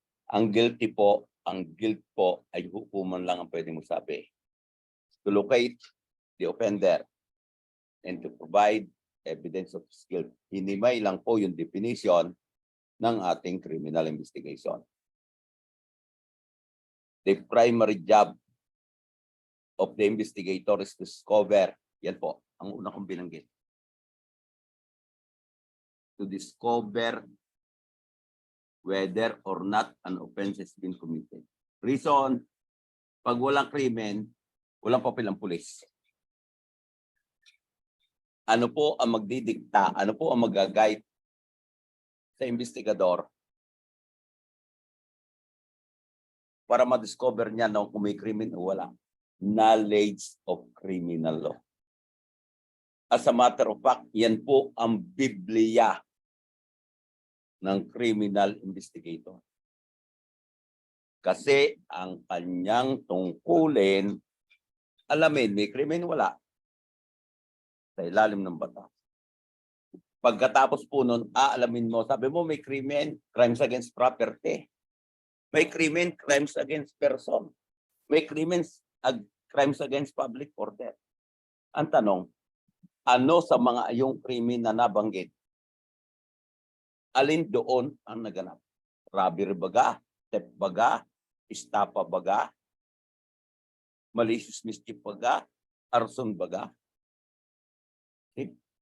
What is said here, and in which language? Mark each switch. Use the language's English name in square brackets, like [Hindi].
[Filipino] Ang guilt po ay hukuman lang ang pwede mo sabi. [English] To locate the offender and to provide evidence of his guilt. [Filipino] Hinimay lang po yung definition ng ating criminal investigation. [English] The primary job of the investigator is to discover, [Filipino] yan po, ang una kong binanggit. [English] To discover whether or not an offense has been committed. [Filipino] Reason, pag walang krimen, walang papel ang pulis. Ano po ang magdidikta, ano po ang mag-guide sa investigador para ma-discover niya na kung may krimen o wala? [English] Knowledge of criminal law. As a matter of fact, [Filipino] yan po ang Biblia ng criminal investigator. Kasi ang kanyang tungkulin, alamin, may krimen wala sa ilalim ng batas. Pagkatapos po nun, aalamin mo, sabi mo may krimen, crimes against property. May krimen, crimes against person. May crimes against public order. Ang tanong, ano sa mga yung krimen na nabanggit? Alin doon ang naganap? Robbery baga? Theft baga? Estafa baga? Malicious mischief baga? Arson baga? Okay.